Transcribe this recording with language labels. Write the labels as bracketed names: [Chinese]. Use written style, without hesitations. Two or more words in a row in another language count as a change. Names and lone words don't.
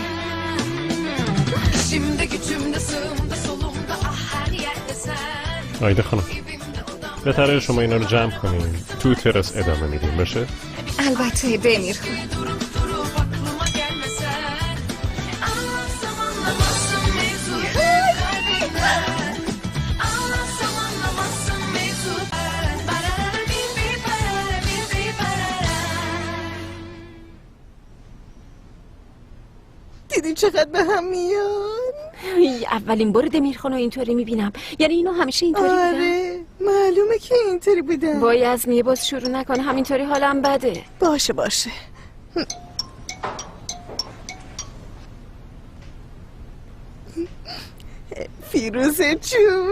[Turkish] İşimde gücümde sığımda solumda ah her yerde sen [Persian] آیده خانم بهتره شما اینا رو جمع کنین تو تراس ادامه میدیم باشه؟ البته دمیر. [Turkish] durup aklıma gelmesen anlatsam anlamazsın mevzu kalbinden anlatsam anlamazsın mevzu barara bir barara [Persian] دیدی چقدر به هم میان؟ اولین بار دمیرخانو اینطوری میبینم. یعنی اینو همیشه اینطوری بودن؟ آره معلومه که اینطوری بودن. وای عزمیه باز شروع نکن همینطوری حالم بده. باشه فیروزه جون